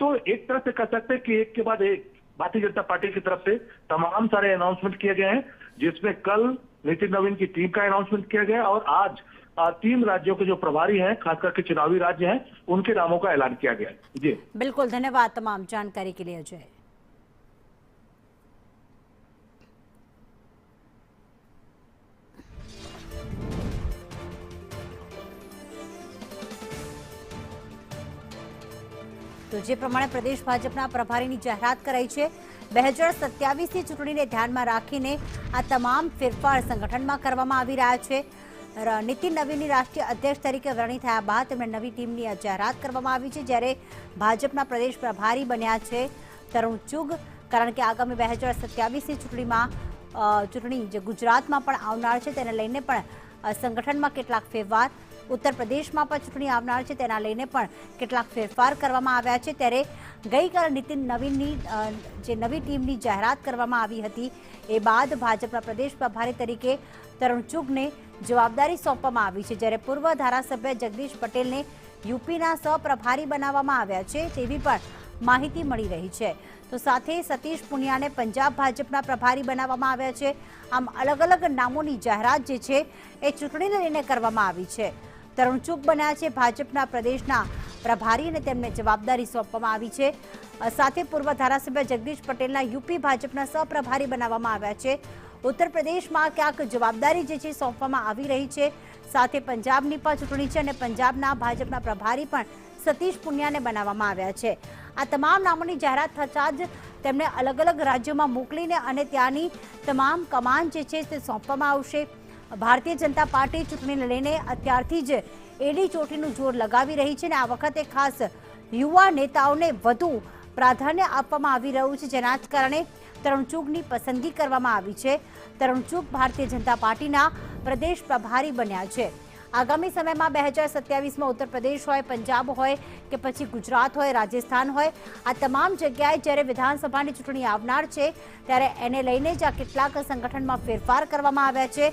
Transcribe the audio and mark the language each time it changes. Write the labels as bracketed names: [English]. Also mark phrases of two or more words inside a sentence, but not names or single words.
[Hindi] तो एक तरह से कह सकते हैं कि एक के बाद एक भारतीय जनता पार्टी की तरफ से तमाम सारे अनाउंसमेंट किए गए हैं, जिसमें कल नितिन नवीन की टीम का अनाउंसमेंट किया गया और आज 3 राज्यों के जो प्रभारी हैं, खास करके चुनावी राज्य हैं, उनके नामों का ऐलान किया गया है। जी बिल्कुल, धन्यवाद तमाम जानकारी के लिए अजय। [Gujarati] તો જે પ્રમાણે પ્રદેશ ભાજપના પ્રભારીની જાહેરાત કરાઈ છે, 2027ની ચૂંટણીને ધ્યાનમાં રાખીને આ તમામ ફેરફાર સંગઠનમાં કરવામાં આવી રહ્યા છે। નીતિન નવીનની રાષ્ટ્રીય અધ્યક્ષ તરીકે વરણી થયા બાદ તેમને નવી ટીમની જાહેરાત કરવામાં આવી છે, જ્યારે ભાજપના પ્રદેશ પ્રભારી બન્યા છે તરુણ ચુગ, કારણ કે આગામી 2027ની ચૂંટણી જે ગુજરાતમાં પણ આવનાર છે તેને લઈને પણ સંગઠનમાં કેટલાક ફેરફાર, ઉત્તર પ્રદેશમાં પણ ચૂંટણી આવનાર છે તેના લઈને પણ કેટલાક ફેરફાર કરવામાં આવ્યા છે। ત્યારે ગઈકાલે નીતિન નવીનની જે નવી ટીમની જાહેરાત કરવામાં આવી હતી એ બાદ ભાજપના પ્રદેશ પ્રભારી તરીકે તરુણ ચુગને જવાબદારી સોંપવામાં આવી છે, જ્યારે પૂર્વ ધારાસભ્ય જગદીશ પટેલને યુપીના સહપ્રભારી બનાવવામાં આવ્યા છે તેવી પણ માહિતી મળી રહી છે। તો સાથે સતીશ પુનિયાને પંજાબ ભાજપના પ્રભારી બનાવવામાં આવ્યા છે। આમ અલગ અલગ નામોની જાહેરાત જે છે એ ચૂંટણીને લઈને કરવામાં આવી છે। તરુણ ચુગ બન્યા છે ભાજપના પ્રદેશના પ્રભારી અને તેમને જવાબદારી સોંપવામાં આવી છે। સાથે પૂર્વ ધારાસભ્ય જગદીશ પટેલના યુપી ભાજપના સહપ્રભારી બનાવવામાં આવ્યા છે। ઉત્તર પ્રદેશમાં ક્યાંક જવાબદારી જે છે સોંપવામાં આવી રહી છે। સાથે પંજાબની પણ ચૂંટણી છે અને પંજાબના ભાજપના પ્રભારી પણ સતીશ પુનિયાને બનાવવામાં આવ્યા છે। આ તમામ નામોની જાહેરાત થતાં જ તેમને અલગ અલગ રાજ્યોમાં મોકલીને અને ત્યાંની તમામ કમાન જે છે તે સોંપવામાં આવશે। ભારતીય જનતા પાર્ટી ચૂંટણી લઈને અત્યારથી જ એડી ચોટીનું જોર લગાવી રહી છે। આ વખતે ખાસ યુવા નેતાઓને વધુ પ્રાધાન્ય આપવામાં આવી રહ્યું છે, જેના જ કારણે તરુણ ચુગની પસંદગી કરવામાં આવી છે. તરુણ ચુગ ભારતીય જનતા પાર્ટીના પ્રદેશ પ્રભારી બન્યા છે. આગામી સમયમાં 2027માં ઉત્તર પ્રદેશ હોય, પંજાબ હોય કે પછી ગુજરાત હોય, રાજસ્થાન હોય, આ તમામ જગ્યાએ જ્યારે વિધાનસભાની ચૂંટણી આવનાર છે ત્યારે એને લઈને જ આ કેટલાક સંગઠનમાં ફેરફાર કરવામાં આવ્યા છે.